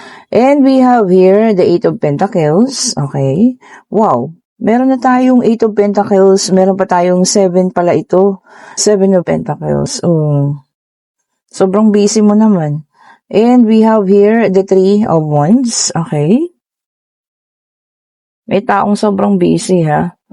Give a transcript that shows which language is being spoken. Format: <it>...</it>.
<en>And we have here the Eight of Pentacles.</en> <tl>Okay. Wow. Meron na tayong 8 of Pentacles. Meron pa tayong 7 pala ito. 7 of Pentacles. Oh. Sobrang busy mo naman.</tl> <en>And we have here the 3 of Wands. Okay.</en> <tl>May taong sobrang busy ha.</tl>